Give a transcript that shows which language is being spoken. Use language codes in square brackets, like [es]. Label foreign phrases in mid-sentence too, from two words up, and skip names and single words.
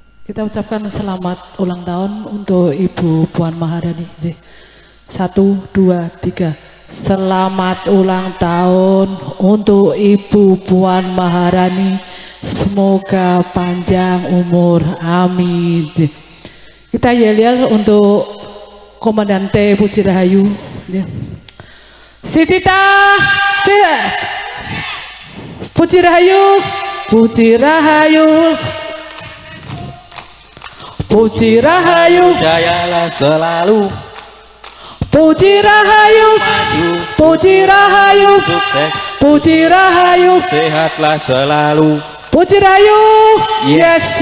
[id] Kita ucapkan selamat ulang tahun untuk Ibu Puan Maharani. 1, 2, 3. Selamat ulang tahun untuk Ibu Puan Maharani. Semoga panjang umur. Amin. Kita yel-yel untuk Komandan T Puji Rahayu. Si Tita, Puji Rahayu, Puji Rahayu. Puji Rahayu, jayalah selalu. Puji Rahayu, Maju, Puji Rahayu, sukses, Puji Rahayu, sehatlah selalu. Puji Rahayu. Yes,